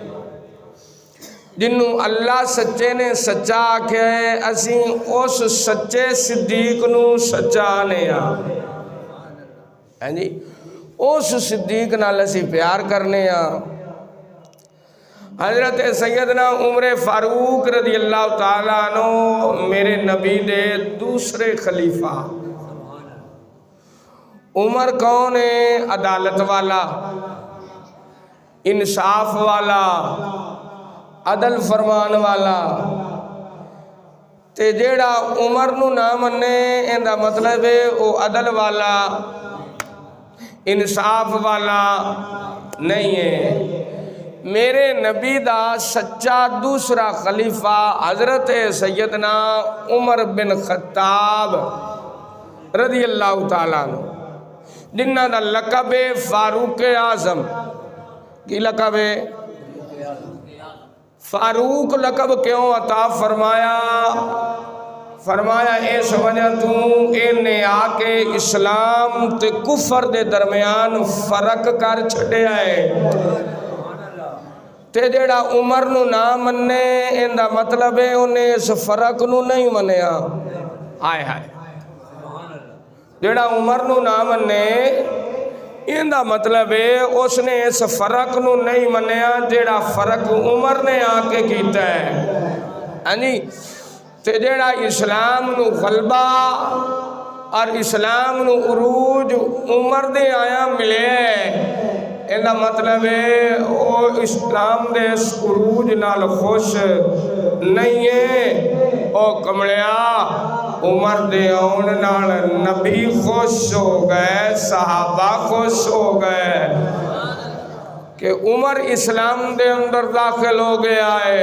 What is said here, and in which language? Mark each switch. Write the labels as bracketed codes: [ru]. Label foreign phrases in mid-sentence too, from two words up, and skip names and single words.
[pa] جنوں اللہ سچے نے سچا آکھے اسی اس سچے صدیق نوں سچا آنے جی، اس صدیق نال اسی پیار کرنے حضرت سیدنا عمر فاروق [ar] رضی اللہ تعالیٰ عنہ [pa] میرے نبی دے دوسرے خلیفہ۔ عمر کون ہے؟ عدالت والا، انصاف والا، عدل فرمان والا، تے جیڑا عمر نو نہ منے ایندا مطلب ہے او عدل والا انصاف والا نہیں ہے۔ میرے نبی دا سچا دوسرا خلیفہ حضرت سیدنا عمر بن خطاب [ar] رضی اللہ تعالیٰ عنہ، [pa] جنہ دا لقب فاروق اعظم۔ کی لقب ہے؟ فاروق لقب کیوں عطا فرمایا؟ فرمایا اس وجہ تو انہیں آکے اسلام تے کفر دے درمیان فرق کر چھڑے آئے، تے جیڑا عمر نو نہ مننے اندہ مطلب ہے انہیں اس فرق نو نہیں منیا۔ آئے ہائے، جیڑا عمر نو نہ مننے اندہ مطلب ہے اس نے اس فرق نو نہیں منیا جیڑا فرق عمر نے آکے کیتا ہے۔ تے جیڑا اسلام نو غلبہ اور اسلام نو عروج عمر دے آیا ملے، اندہ مطلب ہے وہ اسلام دے اس عروج نال خوش نہیں ہے۔ او کمڑیا عمر دے آن نال نبی خوش ہو گئے، صحابہ خوش ہو گئے کہ عمر اسلام دے اندر داخل ہو گیا ہے۔